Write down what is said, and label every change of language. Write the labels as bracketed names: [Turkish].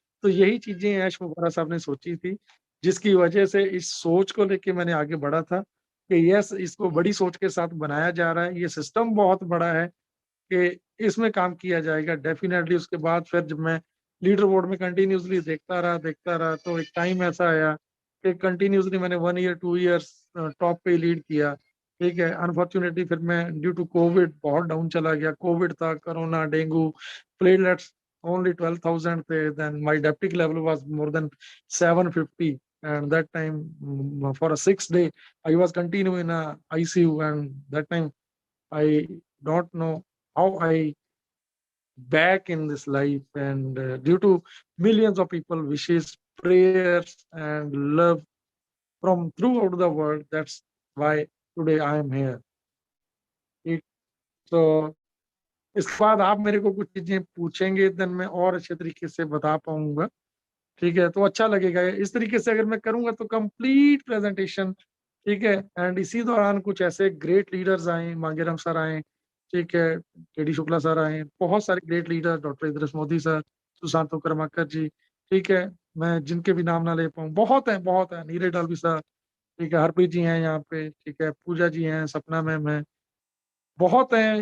[Hindi] तो यही चीजें ऐश मुबारक साहब ने सोची थी, जिसकी वजह से इस सोच को लेके मैंने आगे बढ़ा था कि यस, इसको बड़ी सोच के साथ बनाया जा रहा है, ये सिस्टम बहुत बड़ा है कि इसमें काम किया जाएगा डेफिनेटली। उसके बाद फिर जब मैं लीडर बोर्ड में कंटिन्यूसली देखता रहा तो एक टाइम ऐसा आया कि कंटिन्यूसली मैंने 1 ईयर 2 इयर्स टॉप पे लीड किया। ठीक है, अनफॉर्चुनेटली फिर मैं ड्यू टू कोविड बहुत डाउन चला गया। कोविड था, [English] Corona, dengue, platelets only 12,000 थे, then my septic level was more than 750 and that time for a 6 day I was continuing in a ICU, and that time I don't know how I back in this life, and due to millions of people wishes, prayers and love from throughout the world, that's why today I am here. [Hindi] ठीक, तो इसके बाद आप मेरे को कुछ चीजें पूछेंगे, देन मैं और अच्छे तरीके से बता पाऊंगा। ठीक है, तो अच्छा लगेगा इस तरीके से अगर मैं करूंगा तो कंप्लीट प्रेजेंटेशन। ठीक है, एंड इसी दौरान कुछ ऐसे ग्रेट लीडर्स आए, मांगेराम सर आए, ठीक है, KD शुक्ला सर आए, बहुत सारे great leader, doctor Idris Modi sir, Sushant Karmakar जी, ठीक है, मैं जिनके भी नाम ना ले पाऊँ, बहुत है, नीरज डालवी सर, ठीक है, हरप्रीत जी हैं यहाँ पे, ठीक है, पूजा जी हैं, सपना मैम है, बहुत हैं।